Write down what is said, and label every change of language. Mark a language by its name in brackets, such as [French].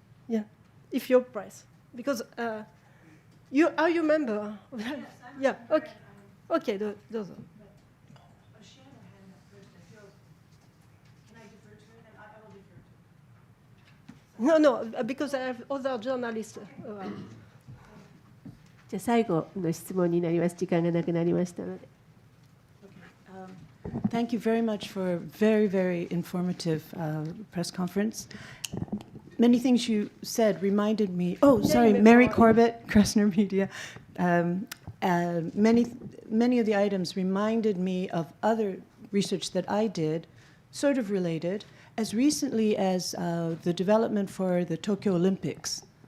[English] Yeah, if you're press, because are you member? Yeah. Okay. Okay. Those. No, because I have other journalists. [Japanese] じゃあ最後の質問になります。時間がなくなりましたので。 [English] Thank you very much for a very, very informative press conference. Many things you said reminded me. Oh, sorry, Mary Corbett, Kressner Media. Many of the items reminded me of other research that I did, sort of related, as recently as the development for the Tokyo Olympics.